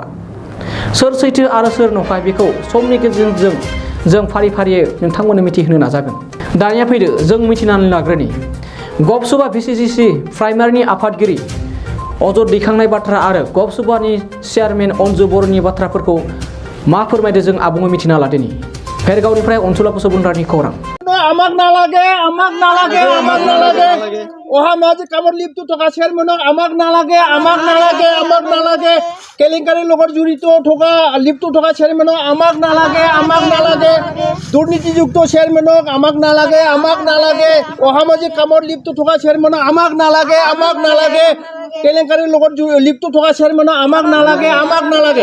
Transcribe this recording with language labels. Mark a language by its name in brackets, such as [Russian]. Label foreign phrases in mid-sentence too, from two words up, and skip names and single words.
[Bodo] सोर सैथो आरो सोर नंखाय बेखौ समनि गेजेरजों जों फारि फारियै नोंथांमोननो मिथिहोनो नाजागोन। दानिया फैदो जों मिथिनानै लाग्रोनि गबसुबा भिसिडिसि प्राइमारिनि आफादगिरि अजद दैखांनाय बाथ्रा आरो गबसुबानि चेयारमेन अन्जु बर'नि बाथ्राफोरखौ मा फोरमायदों जों आबुङै मिथिना लादोनि। भेरगावनिफ्राय अनसुला बसुमतारीनि खौरां। [Assamese] আমাক নালাগে অহা মাঝে কামত লিপ্ত থকা চেয়ারমেনক আমাক নালাগে কেলেংকাৰীৰ লগত জড়িত থকা লিপ্ত থকা চেয়ারমেনক আমাক নালাগে দুৰ্নীতিযুক্ত চেয়ারমেনক আমাক নালাগে অহা মাঝে কামত লিপ্ত থকা চেয়ারমেনক আমাক নালাগে কেলেংকাৰীৰ লগত লিপ্ত থকা চেয়ারমেনক আমাক নালাগে।